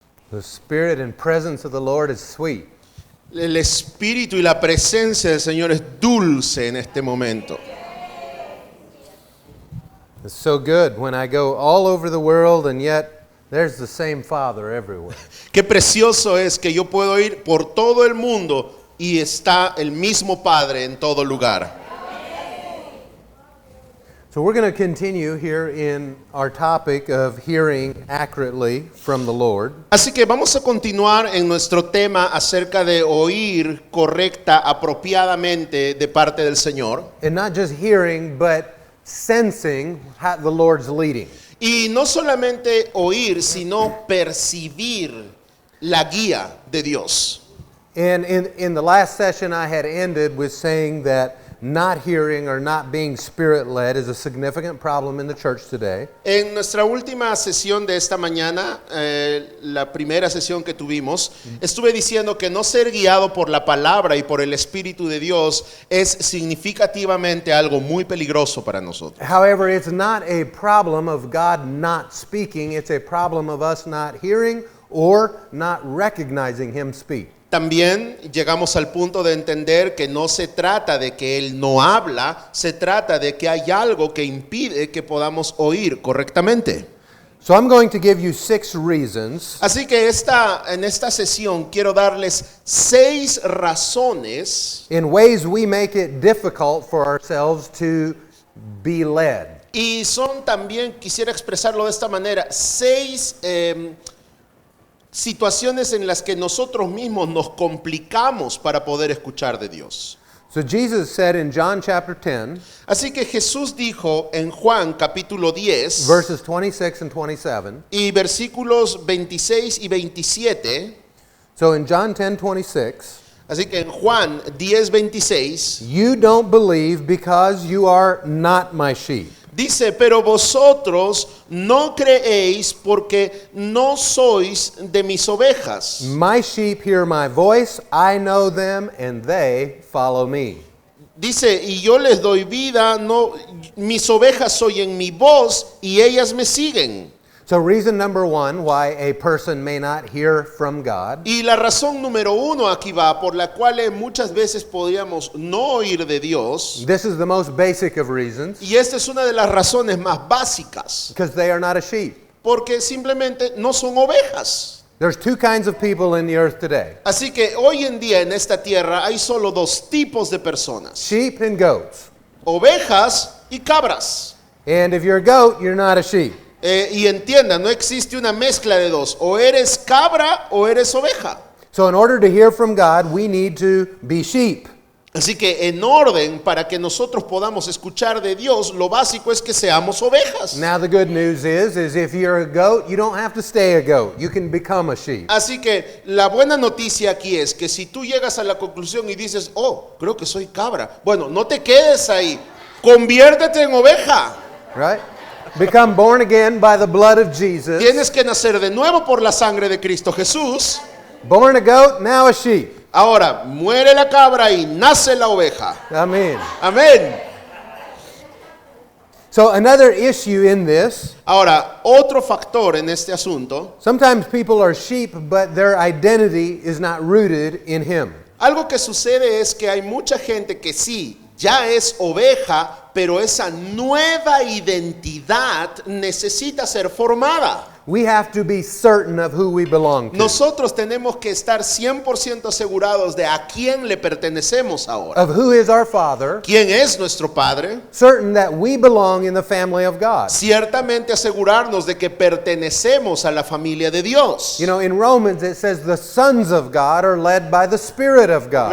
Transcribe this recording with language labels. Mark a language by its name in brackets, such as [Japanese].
[English] The spirit and presence of the Lord is sweet. [Spanish] El espíritu y la presencia del Señor es dulce en este momento. [English] It's so good when I go all over the world and yet there's the same Father everywhere. [Spanish] Qué precioso es que yo puedo ir por todo el mundo y está el mismo Padre en todo lugar. [English] So we're going to continue here in our topic of hearing accurately from the Lord. [Spanish] Así que vamos a continuar en nuestro tema acerca de oír correcta, apropiadamente de parte del Señor. [English] And not just hearing, but sensing how the Lord's leading. [Spanish] Y no solamente oír, sino percibir la guía de Dios. [English] And in the last session I had ended with saying that not hearing or not being spirit-led is a significant problem in the church today. [Spanish] En nuestra última sesión de esta mañana, la primera sesión que tuvimos, estuve diciendo que no ser guiado por la palabra y por el Espíritu de Dios es significativamente algo muy peligroso para nosotros. [English] However, it's not a problem of God not speaking, it's a problem of us not hearing or not recognizing Him speak. [Spanish] También llegamos al punto de entender que no se trata de que Él no habla, se trata de que hay algo que impide que podamos oír correctamente. [English] So I'm going to give you 6 reasons [Spanish] Así que en esta sesión quiero darles 6 razones [English] in ways we make it difficult for ourselves to be led. [Spanish] y son también, quisiera expresarlo de esta manera, 6 situaciones en las que nosotros mismos nos complicamos para poder escuchar de Dios. [English] So Jesus said in John chapter 10, [Spanish] Así que Jesús dijo en Juan capítulo 10 [English] verses 26 and 27. [Spanish] y versículos 26 y 27, [English] So in John 10:26, [Spanish] así que en Juan 10:26 [English] you don't believe because you are not my sheep. [Spanish] dice, pero vosotros no creéis porque no sois de mis ovejas. [English] My sheep hear my voice, I know them, and they follow me. [Spanish] Dice, y yo les doy vida, no, mis ovejas oyen mi voz y ellas me siguen. [English] So reason number 1 why a person may not hear from God [Spanish] Y la razón número 1 aquí va, por la cual muchas veces podríamos no oír de Dios, [English] this is the most basic of reasons, [Spanish] y esta es una de las razones más básicas, [English] because they are not a sheep. [Spanish] porque simplemente no son ovejas. [English] There's 2 kinds of people in the earth today, [Spanish] Así que hoy en día en esta tierra hay solo 2 tipos de personas, [English] sheep and goats. [Spanish] ovejas y cabras. [English] And if you're a goat, you're not a sheep. [Spanish] Y entiendan, no existe una mezcla de 2, o eres cabra o eres oveja. [English] So in order to hear from God, we need to be sheep. [Spanish] Así que en orden para que nosotros podamos escuchar de Dios, lo básico es que seamos ovejas. [English] Now the good news is if you're a goat, you don't have to stay a goat. You can become a sheep. [Spanish] Así que la buena noticia aquí es que si tú llegas a la conclusión y dices, oh, creo que soy cabra, bueno, no te quedes ahí, conviértete en oveja. [English] Right? Become born again by the blood of Jesus. [Spanish] Tienes que nacer de nuevo por la sangre de Cristo Jesús. [English] Born a goat, now a sheep. [Spanish] Ahora, muere la cabra y nace la oveja. [English] Amen. [Spanish] Amén. [English] So another issue in this, [Spanish] Ahora, otro factor en este asunto, [English] sometimes people are sheep, but their identity is not rooted in Him. [Spanish] algo que sucede es que hay mucha gente que sí, ya es oveja, pero esa nueva identidad necesita ser formada. [English] We have to be certain of who we belong to. [Spanish] Nosotros tenemos que estar 100% asegurados de a quién le pertenecemos ahora. [English] Of who is our Father, [Spanish] ¿Quién es nuestro Padre? [English] certain that we belong in the family of God. [Spanish] Ciertamente asegurarnos de que pertenecemos a la familia de Dios. [English] You know, in Romans it says the sons of God are led by the Spirit of God.